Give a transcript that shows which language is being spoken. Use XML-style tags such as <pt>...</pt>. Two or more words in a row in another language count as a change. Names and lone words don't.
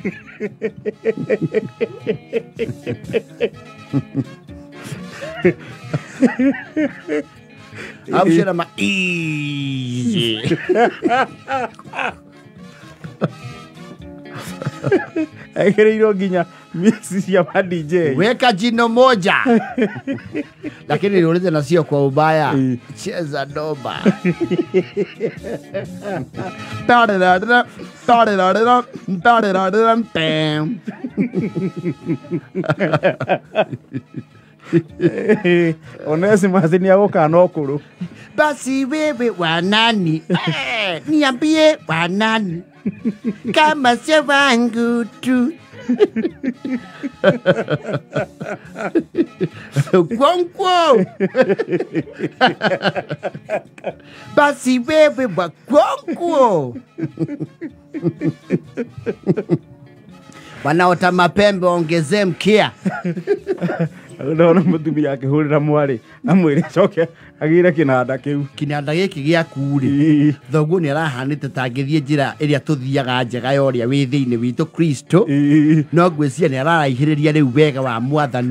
<ki>Amshera ma easy. Ekereirwo nginya mix cia ma DJ.</ki> <sw>Weka jino moja. Lakini niulize na sio kwa ubaya. Cheza doba.</sw> <ki>Onesmus ni agũka no kũrũ.</ki> <sw>Basi wewe wanani? Niambie wanani? Kama sio wangu tu. Kwonkwo. Basi wewe wa kwonkwo. Wanaota mapembe ongezee mkia.</sw> <ki>Ndona mutumia akĩhũrĩra mwarĩ amwĩre coke agĩre kĩnanda kĩu. Kĩnanda gĩkĩ gĩaku rĩ thoguo nĩ arahanĩte ta angĩthiĩ njĩra ĩrĩa tũthiaga njega ya ũrĩa wĩ thĩinĩ witũ Kristo no ngwĩciria nĩ araraihĩrĩria rĩu wega wa Mwathani.</ki>